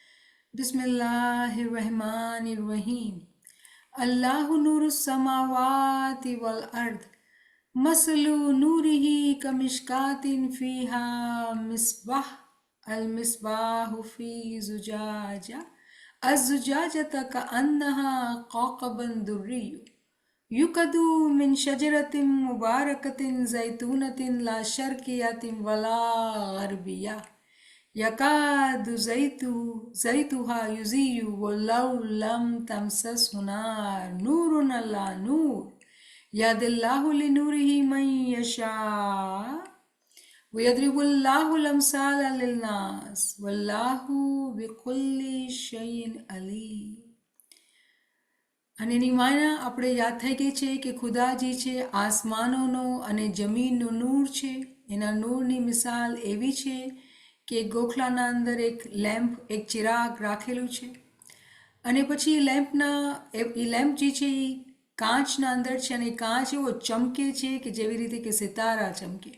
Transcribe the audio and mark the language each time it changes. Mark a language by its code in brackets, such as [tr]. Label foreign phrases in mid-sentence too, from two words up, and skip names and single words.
[ar] بسم الله الرحمن الرحيم. الله نور السماوات والأرض مثل نوره كمشكاة فيها مصباح المصباح في زجاجة الزجاجة كأنها قوقب دري يوقد من شجرة مباركة زيتونة لا شرقية ولا غربية يكاد زيتها يضيء ولو لم تمسسه نار نور على نور يهدي الله لنوره من يشاء ويضرب الله الأمثال للناس والله بكل شيء عليم. [gu] અને એની માના આપણે યાદ થઈ ગઈ છે કે ખુદાજી છે આસમાનોનો અને જમીનનો નૂર છે. એના નૂરની મિસાલ એવી છે કે ગોખલાના અંદર એક લેમ્પ, એક ચિરાગ રાખેલું છે અને પછી એ લેમ્પ જે છે એ કાચના અંદર છે અને કાચ એવો ચમકે છે કે જેવી રીતે કે સિતારા ચમકે.